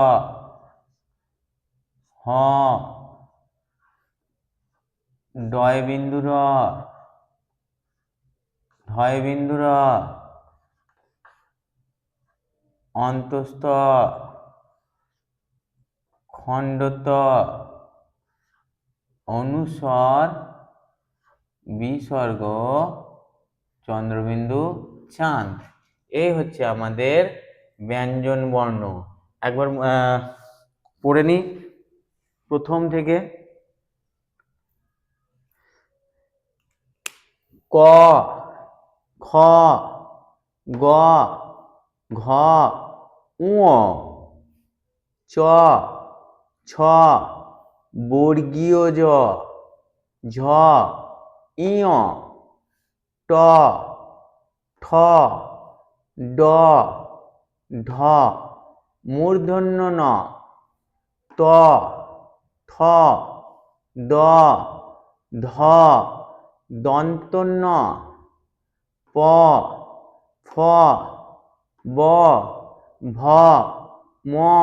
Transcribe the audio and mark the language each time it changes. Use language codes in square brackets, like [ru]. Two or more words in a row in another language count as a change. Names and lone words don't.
[bn] হ ডয় বিন্দু র ঢয় বিন্দু র অন্তস্থ খণ্ডত অনুস্বর বিসর্গ চন্দ্রবিন্দু চাঁদ। এই হচ্ছে আমাদের ব্যঞ্জন বর্ণ। একবার পড়ে নি প্রথম থেকে। ক খ গ ঘ ঙ চ ছ বর্গীয় জ ঝ ইয় ট ঠ ড ঢ মূর্ধন্য ন ত থ দ ধ দন্ত ন প ফ ব ভ ম